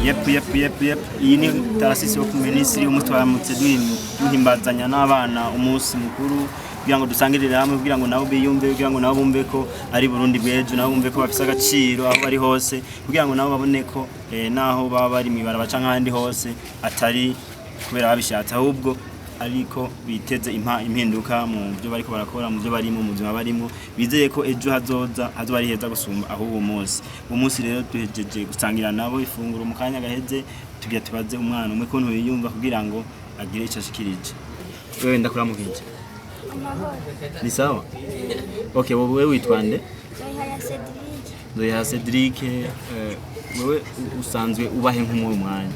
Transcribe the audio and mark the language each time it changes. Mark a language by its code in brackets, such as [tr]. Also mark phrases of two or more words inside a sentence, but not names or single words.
[rn] iyi ni tarasisi yo ku minisitiri umutwaramutse duhimbazanya n'abana umunsi mukuru kugira ngo dusangirire hamwe kugira ngo nabo biyumve kugira ngo nabo bumve ko ari Burundi bwejo nabo bumve ko bafise agaciro aho bari hose kugira ngo nabo babone ko naho baba bari mwibarabara canke ahandi hose atari kubera babishatse ahubwo ariko biteze impinduka mu byo bariko barakora mu byo barimo mu buzima barimo bizeye ko ejo hazoza ari heza gusumba aho uwo munsi rero duhejeje gusangira nabo ifunguro mu kanya gaheze tugiye tubaze umwana umwe ko ntuyumva kugira ngo agire icyo ashikirije wewe ndakuramukije ni sawa okay wowe witwa nde Ndoya Cedric wewe usanzwe ubahe nk'umwe mwanya